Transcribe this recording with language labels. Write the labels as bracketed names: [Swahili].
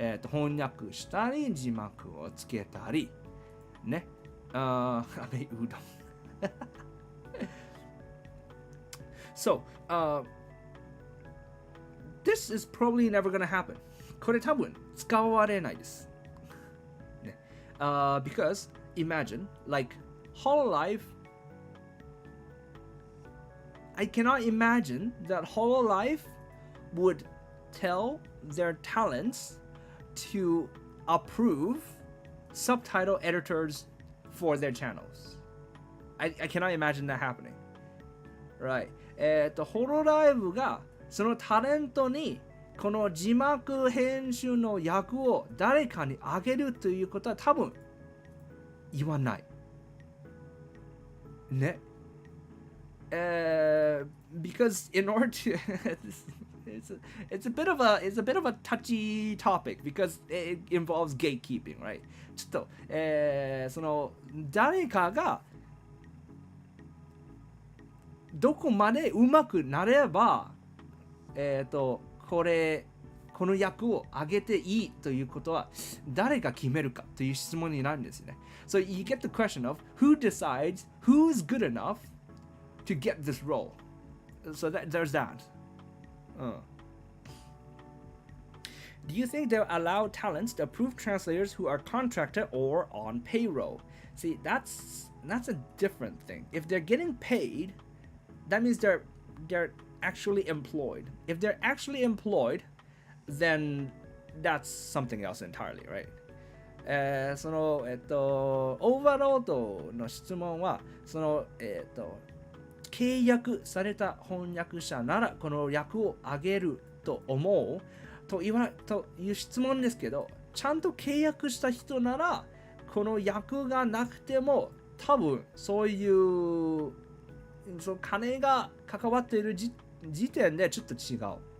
[Japanese] 翻訳したり、字幕をつけたり、ね。飴うどん。 [English] So, this is probably never gonna happen. [Japanese] これ多分使われないです。ね。 [English] Because imagine, like, Hololive, I cannot imagine that Hololive would tell their talents to approve subtitle editors for their channels. I cannot imagine that happening. Right. [Japanese] ホロライブがそのタレントにこの字幕編集の役を誰かにあげるということは多分言わない。ね。 [English] Because in order to it's a bit of a touchy topic because it involves gatekeeping, right? [Japanese] ちょっと、その誰かがどこまで上手くなれば、この役を上げていいということは誰が決めるかという質問になるんですね。 [English] So you get the question of who decides who's good enough to get this role. So there's that. Do you think they'll allow talents to approve translators who are contracted or on payroll? See, that's a different thing. If they're getting paid, that means they're actually employed. If they're actually employed, then that's something else entirely, right? [Japanese] そのオーバーロードの質問はその契約された翻訳者ならこの役をあげると思うという質問ですけど、ちゃんと契約した人ならこの役がなくても多分そういうその金が関わっている時点でちょっと違う。